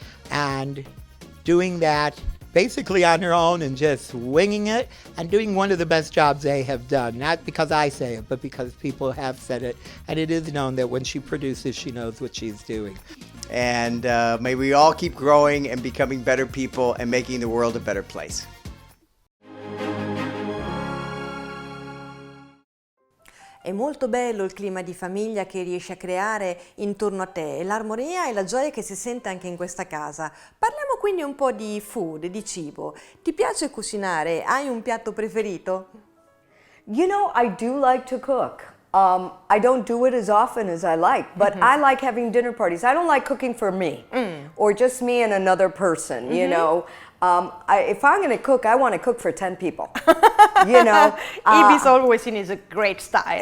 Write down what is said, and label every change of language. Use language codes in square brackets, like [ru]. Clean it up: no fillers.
[en] And doing that basically on her own and just winging it and doing one of the best jobs they have done. Not because I say it, but because people have said it. And it is known that when she produces, she knows what she's doing. And may we all keep growing and becoming better people and making the world a better place. [it] È molto bello il clima di famiglia che riesci a creare intorno a te e l'armonia e la gioia che si sente anche in questa casa. Parliamo quindi un po' di food, di cibo. Ti piace cucinare? Hai un piatto preferito? [en] You know, I do like to cook. I don't do it as often as I like, but I like having dinner parties. I don't like cooking for me or just me and another person, you know. If I'm going to cook, I want to cook for 10 people, you know. Ibis always in a great style,